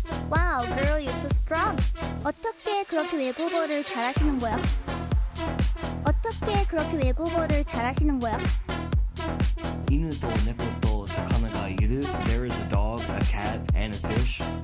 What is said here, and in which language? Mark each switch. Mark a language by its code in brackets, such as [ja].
[en] Wow, girl, you're so strong. [ko] 어떻게 그렇게 외국어를 잘하시는 거야? 어떻게 그렇게 외국어를 잘하시는 거야? [ja] 犬と猫と魚がいる. [en] There is a dog, a cat, and a fish.